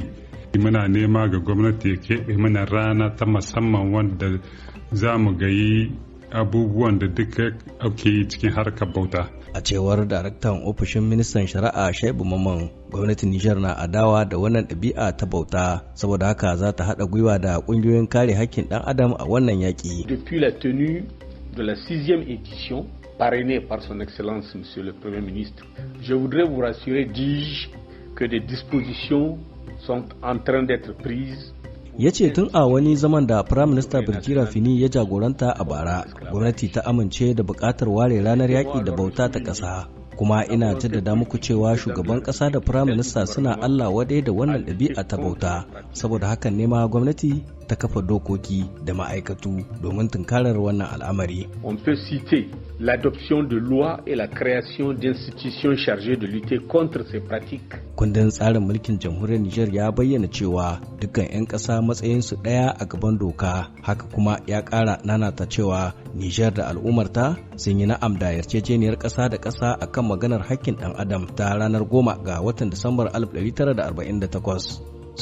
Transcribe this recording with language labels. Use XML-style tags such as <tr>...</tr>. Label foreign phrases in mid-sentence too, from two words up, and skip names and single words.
<ha>Muna nema ga gwamnati ya keɓe mana rana ta musamman wanda za mu gayi abubuwan da duka ake yi cikin harkar bauta. A cewar daraktan ofishin ministan shari'a Shaibu Mamman, gwamnatin Nijar na adawa da wannan ɗabi'a ta bauta, saboda haka za ta haɗa gwiwa da ƙungiyoyin kare haƙƙin ɗan adam a wannan yaƙi.</ha> <fr>De la 6e édition, parrainée par son Excellence Monsieur le Premier ministre, je voudrais vous rassurer, dis-je, que des dispositions sont en train d'être prises.</fr> <ha>Ya ce tun a wani zaman da</ha> <en>Prime Minister</en> <ha>Birjira Fini ya jagoranta a bara, gwamnati ta amince da buƙatar ware ranar yaƙi da bauta ta ƙasa. Kuma ina jaddada muku cewa shugaban ƙasa da</ha> <en>Prime Minister</en> <ha>suna Allah wadai da wannan ɗabi'a ta bauta, saboda hakan ne ma gwamnati ta kafa dokoki da ma'aikatu domin tunkarar wannan al'amari.</ha> <fr>On peut citer l'adoption de lois et la création d'institutions chargées de lutter contre ces pratiques.</fr> <ha>Kundin tsarin mulkin jamhuriyar Nijar ya bayyana cewa dukkan 'yan ƙasa matsayinsu ɗaya a gaban doka, haka kuma ya ƙara nanata cewa Nijar da al'ummarta sun yi na'am da yarjejeniyar ƙasa da ƙasa akan maganar haƙƙin ɗan adam ta ranar 10 ga watan Disambar 1948.</ha>